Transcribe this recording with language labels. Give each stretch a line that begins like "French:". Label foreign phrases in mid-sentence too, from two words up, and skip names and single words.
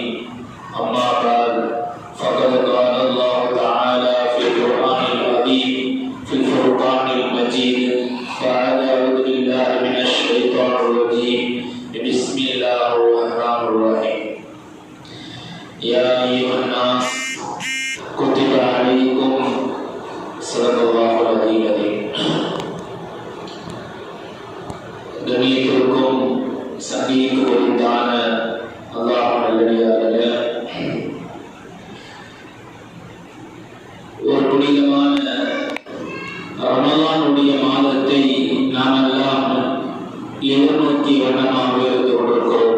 Arabic: أما بعد، فقد قال الله تعالى في القرآن العظيم في الفرقان المجيد: فأعوذ بالله من الشيطان الرجيم، بسم الله الرحمن الرحيم. يا أيها الناس كتب عليكم صدق الله العظيم.
Tamil: கண்ணியத்திற்கும் சங்கிக்கு உரித்தான அல்லாஹ் நல்லடியார்களே, ஒரு புனிதமான ரமலானுடைய மாதத்தை நாம் எல்லாம் எதிர்நோக்கி வண்ணமாக இருந்து கொண்டிருக்கிறோம்.